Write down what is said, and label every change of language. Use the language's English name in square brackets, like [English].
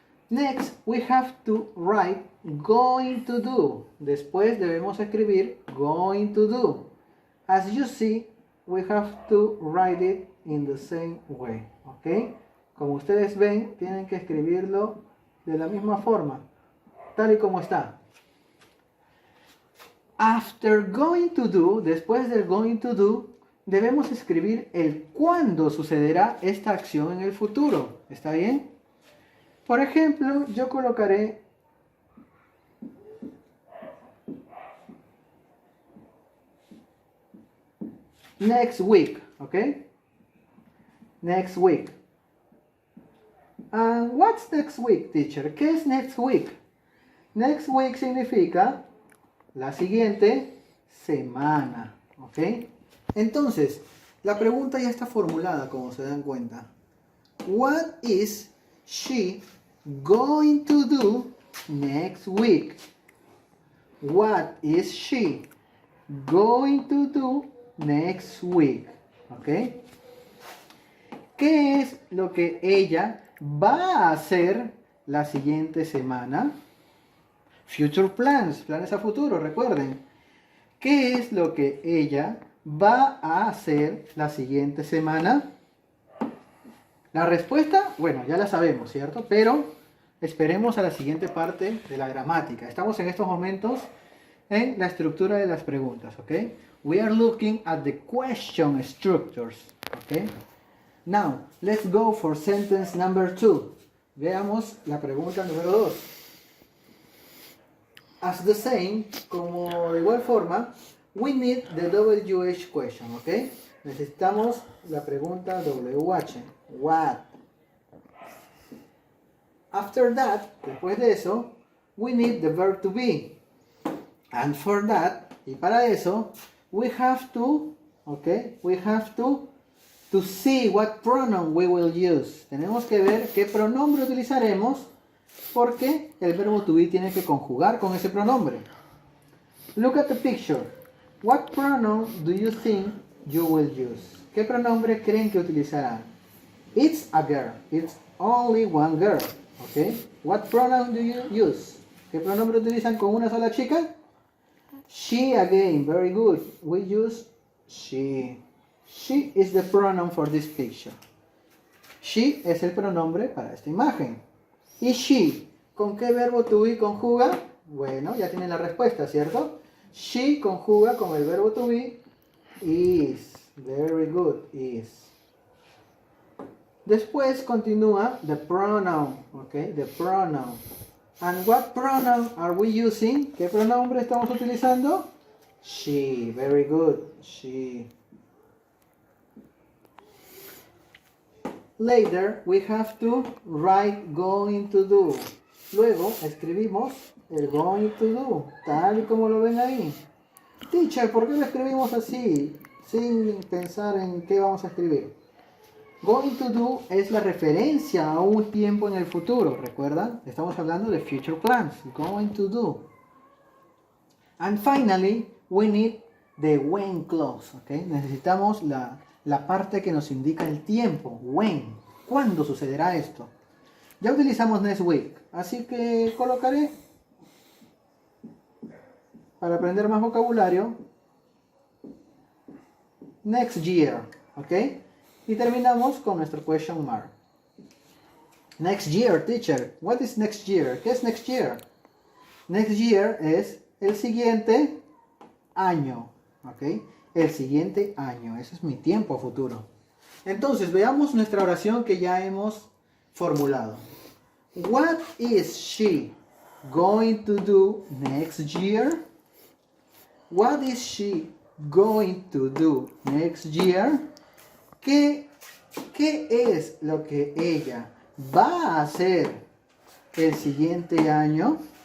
[English] Next, we have to write going to do. [Spanish] Después debemos escribir going to do. [English] As you see, we have to write it in the same way. [Spanish] Ok, como ustedes ven, tienen que escribirlo de la misma forma, tal y como está. [English] After going to do, [Spanish] después del going to do, debemos escribir el cuándo sucederá esta acción en el futuro. ¿Está bien? Por ejemplo, yo colocaré next week, ¿ok? [English] Next week. And what's next week, teacher? [Spanish] ¿Qué es next week? Next week significa la siguiente semana, ¿ok? Entonces, la pregunta ya está formulada, como se dan cuenta. [English] What is she going to do next week? What is she going to do next week? ¿Ok? [Spanish] ¿Qué es lo que ella va a hacer la siguiente semana? Future plans, planes a futuro, recuerden. ¿Qué es lo que ella va a hacer la siguiente semana? La respuesta, bueno, ya la sabemos, ¿cierto? Pero esperemos a la siguiente parte de la gramática. Estamos en estos momentos en la estructura de las preguntas, ¿ok? [English] We are looking at the question structures, ¿ok? Now, let's go for sentence number 2. [Spanish] Veamos la pregunta número 2. [English] As the same, [Spanish] como de igual forma, [English] we need the WH question, ¿ok? [Spanish] Necesitamos la pregunta WH. [English] What? After that, [Spanish] después de eso, [English] we need the verb to be. And for that, [Spanish] y para eso, [English] we have to, ¿ok? We have to see what pronoun we will use. [Spanish] Tenemos que ver qué pronombre utilizaremos porque el verbo to be tiene que conjugar con ese pronombre. [English] Look at the picture. What pronoun do you think you will use? [Spanish] ¿Qué pronombre creen que utilizarán? [English] It's a girl. It's only one girl. Okay. What pronoun do you use? [Spanish] ¿Qué pronombre utilizan con una sola chica? [English] She again. Very good. We use she. She is the pronoun for this picture. [Spanish] She es el pronombre para esta imagen. ¿Y she? ¿Con qué verbo to be conjuga? Bueno, ya tienen la respuesta, ¿cierto? She conjuga con el verbo to be is. [English] Very good, is. [Spanish] Después continúa [English] the pronoun, ¿ok? The pronoun. And what pronoun are we using? [Spanish] ¿Qué pronombre estamos utilizando? [English] She. Very good, she. Later, we have to write going to do. [Spanish] Luego, escribimos el going to do, tal y como lo ven ahí. Teacher, ¿por qué lo escribimos así? Sin pensar en qué vamos a escribir. Going to do es la referencia a un tiempo en el futuro, ¿recuerdan? Estamos hablando de [English] future plans. Going to do. And finally, we need the when clause, ¿ok? [Spanish] Necesitamos la parte que nos indica el tiempo. When. ¿Cuándo sucederá esto? Ya utilizamos next week, así que colocaré, para aprender más vocabulario, next year, ¿ok? Y terminamos con nuestro question mark. [English] Next year, teacher. What is next year? [Spanish] ¿Qué es [English] next year? [Spanish] Next year es el siguiente año, ¿ok? El siguiente año. Ese es mi tiempo a futuro. Entonces, veamos nuestra oración que ya hemos formulado. [English] What is she going to do next year? What is she going to do next year? [Spanish] ¿Qué es lo que ella va a hacer el siguiente año?